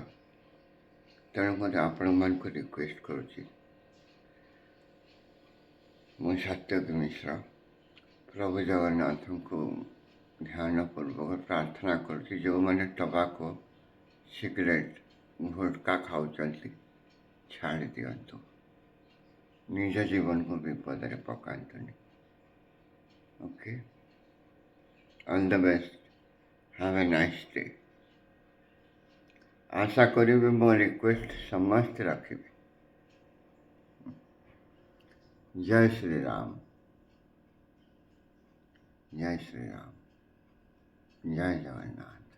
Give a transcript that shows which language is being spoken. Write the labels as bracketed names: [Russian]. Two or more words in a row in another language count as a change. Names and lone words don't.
[Odia] ତେଣୁ ମୋତେ ଆପଣମାନଙ୍କୁ ରିକ୍ୱେଷ୍ଟ କରୁଛି, ମୁଁ ସତ୍ୟକି ମିଶ୍ର ପ୍ରଭୁ ଜଗନ୍ନାଥଙ୍କୁ ଧ୍ୟାନପୂର୍ବକ ପ୍ରାର୍ଥନା କରୁଛି, ଯେଉଁମାନେ ଟବାକୋ, ସିଗାରେଟ୍, ଗୁଟକା ଖାଉଛନ୍ତି ଛାଡ଼ି ଦିଅନ୍ତୁ। ନିଜ ଜୀବନକୁ ବିପଦରେ ପକାନ୍ତୁନି। [English] OK, all the best, have a nice day. [Odia] ଆଶା କରିବେ ମୋ ରିକ୍ୱେଷ୍ଟ ସମସ୍ତ ରଖିବେ। [Hindi] जय श्री राम, जय श्री राम, जय जगन्नाथ।